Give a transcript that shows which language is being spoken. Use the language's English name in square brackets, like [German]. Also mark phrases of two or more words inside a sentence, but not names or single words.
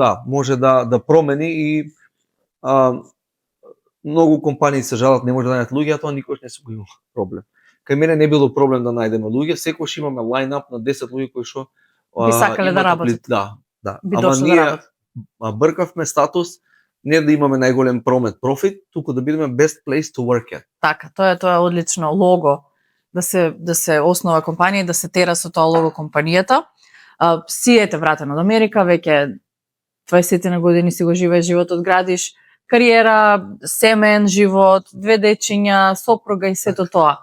[Macedonian] Да, може да промени и многу компании се жалат не може да најдат луѓе, а тоа никош не се го има проблем. Кај мене не било проблем да најдеме луѓе, секојаш имаме лајнап на 10 луѓе кои што би сакале да работат. Да. Ама ние бркавме статус не да имаме најголем профит, туку да бидеме [English] best place to work at. [Macedonian] Така, тоа е одлично лого да се основа компанија и да се тера со тоа лого компанијата. Си ете вратен од Америка, веќе 20 на години си го живееш животот, градиш кариера, семен живот, 2 дечиња, сопруга и сето тоа.